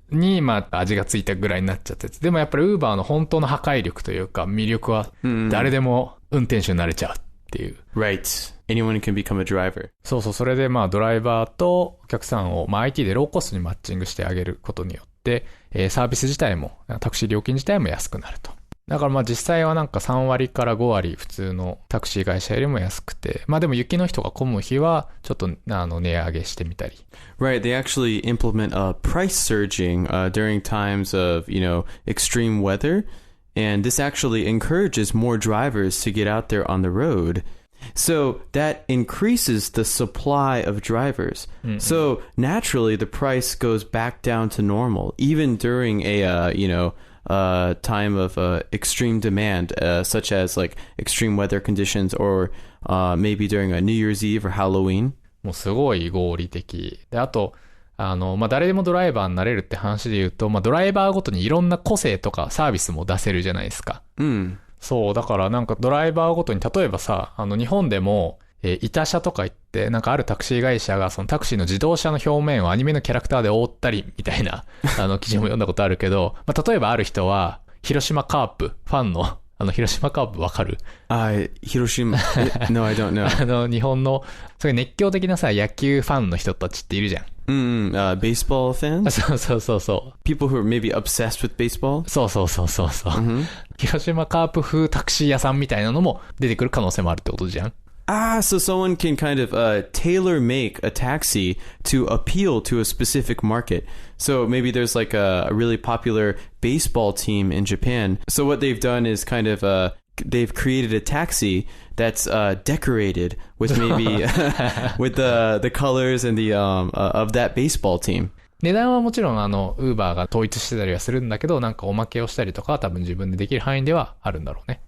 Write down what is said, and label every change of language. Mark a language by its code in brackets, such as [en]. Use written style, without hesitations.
[ja] に、味がついたぐらいになっちゃってて。でもやっぱり Uber の本当の破壊力というか、魅力は、誰でも運転手になれちゃうっていう。 [en] Right. Anyone can become a driver. [ja] そうそう。それでドライバーとお客さんを、IT でローコストにマッチングしてあげることによって、サービス自体も、タクシー料金自体も安くなると。だから実際は3割から5割普通のタクシー会社よりも安くて、でも雪の日とか混む日はちょっと値上げしてみたり。 [en] Right, they actually implement price surging during times of, extreme weather, and this actually encourages more drivers to get out there on the road. So that increases the supply of drivers. So naturally the price goes back down to normal, even during a, time of extreme demand, such as like extreme weather conditions or maybe during a New Year's Eve or Halloween. [ja] もうすごい合理的。で、あと、誰でもドライバーになれるって話で言うと、ドライバーごとにいろんな個性とかサービスも出せるじゃないですか。そう、だからドライバーごとに、例えばさ、日本でも、板車とか言って、あるタクシー会社がそのタクシーの自動車の表面をアニメのキャラクターで覆ったりみたいな、記事も読んだことあるけど、例えばある人は、広島カープファンの、広島カープわかる？ [en] 広島、No, I don't know. [ja] 日本の、そういう熱狂的なさ、野球ファンの人たちっているじゃん。 [en] baseball fans? [ja] そう。 [en] People who are maybe obsessed with baseball? [ja] そう。広島カープ風タクシー屋さんみたいなのも出てくる可能性もあるってことじゃん。 [en] So someone can kind of tailor make a taxi to appeal to a specific market. So maybe there's like a really popular baseball team in Japan. So what they've done is kind of they've created a taxi that's decorated with maybe with the colors and the of that baseball team. [ja] 値段はもちろんUber が統一してたりはするんだけど、おまけをしたりとかは多分自分でできる範囲ではあるんだろうね。